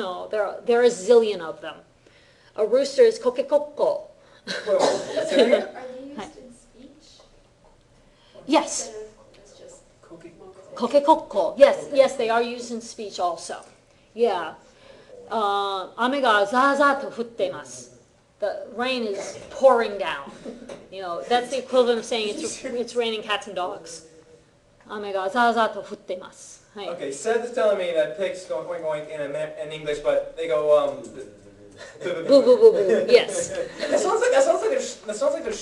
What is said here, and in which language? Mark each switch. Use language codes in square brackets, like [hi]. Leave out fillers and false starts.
[en] There are a zillion of them. A rooster is kokekoko. Wait, say that again? Are they used in speech? Yes, Instead of, it's just kokekoko. Yes, they are used in speech also. Yeah. [ja] 雨がザーザーと降っています。 [en] The rain is pouring down. That's the equivalent of saying it's raining cats and dogs. [ja] 雨がザーザーと降っています。はい。 [en] Okay, Seth is telling me that pigs going in English, but they go Boo boo boo boo. Yes. That sounds like they're